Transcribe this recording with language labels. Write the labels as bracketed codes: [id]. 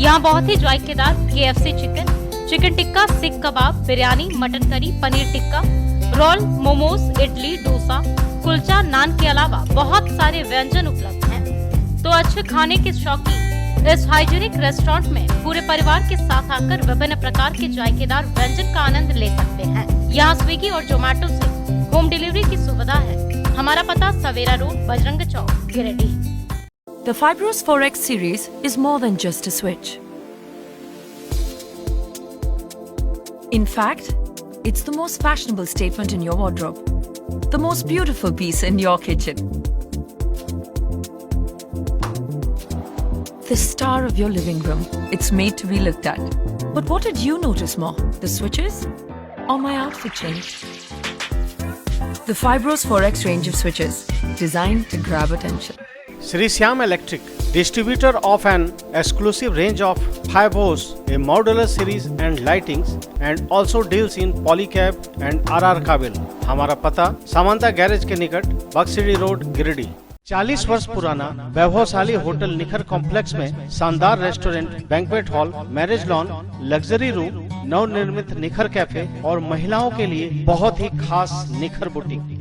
[hi] यहाँ बहुत ही जायकेदार KFC chicken, chicken tikka, सीख कबाब, biryani, mutton curry, paneer tikka, role, momos, idli, dosa, kulcha, नान के अलावा बहुत सारे व्यंजन उपलब्ध हैं। तो अच्छे खाने के शौकीन इस हाइजीनिक रेस्टोरेंट में पूरे परिवार के साथ आकर विभिन्न प्रकार के जायकेदार व्यंजन का आनंद ले सकते हैं। यहाँ स्विगी और जोमेटो से होम डिलीवरी की सुविधा है। हमारा पता सवेरा road, Bajrang Chowk, Giridih. [en] The Fibros 4X series is more than just a switch. In fact, it's the most fashionable statement in your wardrobe, the most beautiful piece in your kitchen, the star of your living room. It's made to be looked at. But what did you notice more? The switches or my outfit change? The Fibros 4X range of switches, designed to grab attention. Sri Syam Electric, distributor of an exclusive range of Fibros, a modular series and lightings, and also deals in polycab and RR cable. [hi] हमारा पता Samanta garage के निकट, बक्सिडी road, Giridih. 40 वर्ष पुराना वैभवशाली hotel निखर complex में शानदार restaurant, banquet hall, marriage lawn, luxury room नवनिर्मित निखर कैफे और महिलाओं के लिए बहुत ही खास निखर बुटीक।